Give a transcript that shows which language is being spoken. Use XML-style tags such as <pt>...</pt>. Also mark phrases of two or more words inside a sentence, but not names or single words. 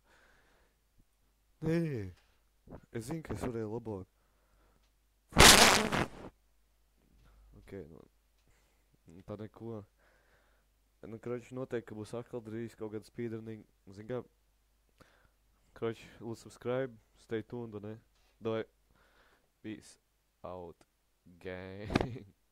<lv>Nē. Es zinu, ka es varēju labāk. Ok, nu tā neko. Nu, kroči, noteikti, ka būs atkal drīz kaut kāda speedrunning. Zin kā, kroči, lūdzu</lv> <en>subscribe, stay tuned,</en> <lv>ne?</lv> <en>Doi, peace out, gang.</en>